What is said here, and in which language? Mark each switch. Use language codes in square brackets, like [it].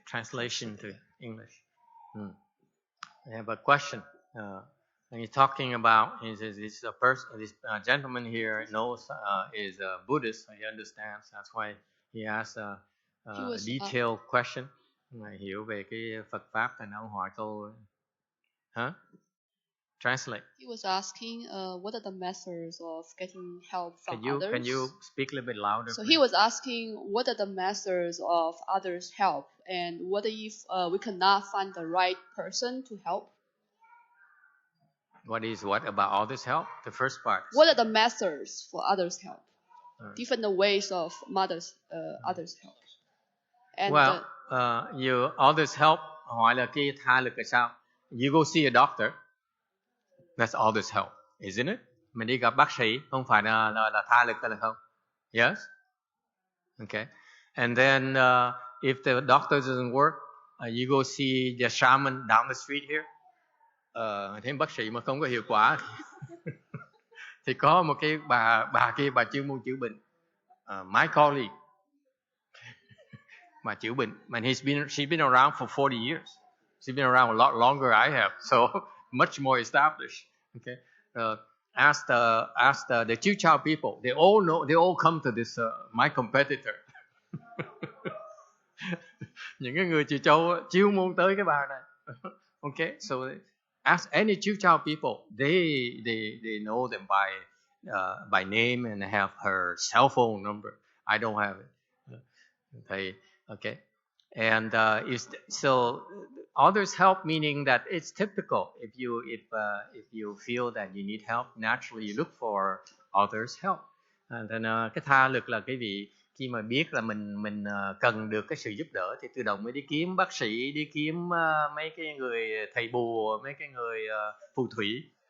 [en] Translation to English. I have a question. And he's talking about this gentleman here knows is a Buddhist. He understands. That's why he asked a detailed question. [vi] Hiểu về cái Phật pháp thành ông hỏi câu. [en] Translate. He was asking, what are the methods of getting help from others? Can you speak a little bit louder? So he was asking, what are the methods of others' help, and what if we cannot find the right person to help? What about others' help? The first part. What are the methods for others' help? Different ways of others' help. And you others' help. [vi] Hỏi là cái tha lực là sao? [en] You go see a doctor. That's others' help, isn't it? [vi] Mình đi gặp bác sĩ, không phải là tha lực hay là không? [en] Yes. Okay. And then if the doctor doesn't work, you go see the shaman down the street here. [vi] Thấy bác sĩ mà không có hiệu quả thì có một cái bà kia, bà chuyên môn chữa bệnh, [en] my colleague [vi] mà chữa bệnh, [en] and she's been around for 40 years. She's been around a lot longer I have, so much more established. Okay. Ask the Chiu Chao people. They all come to this my competitor. [vi] Những cái người Chiu Chao chiêu môn tới cái bà này. [en] Okay, so ask any Chiu Chao people. They know them by name and have her cell phone number. I don't have it. Okay. And so Others help meaning that it's typical. If you feel that you need help, naturally you look for others help. [vi] Nên cái tha lực là cái vị khi mà biết là mình cần được cái sự giúp đỡ thì tự động mới đi kiếm bác sĩ, đi kiếm mấy cái người thầy bùa, mấy cái người phù thủy.